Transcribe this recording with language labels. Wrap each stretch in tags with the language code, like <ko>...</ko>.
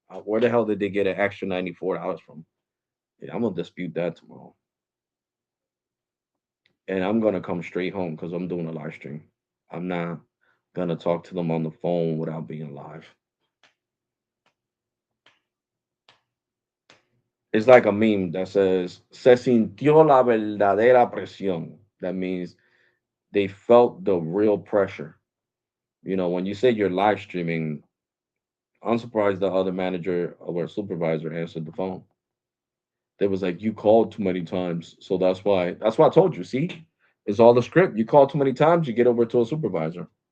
<en>Where the hell did they get an extra $94 from? Yeah, I'm gonna dispute that tomorrow. And I'm gonna come straight home because I'm doing a live stream. I'm not gonna talk to them on the phone without being live. It's like a meme that says,</en> <es>"Se sintió la verdadera presión."</es> <en>That means they felt the real pressure. You know, when you say you're live streaming, I'm surprised the other manager or supervisor answered the phone. They was like, "You called too many times, so that's why." That's why I told you. See, it's all the script. You call too many times, you get over to a supervisor.</en>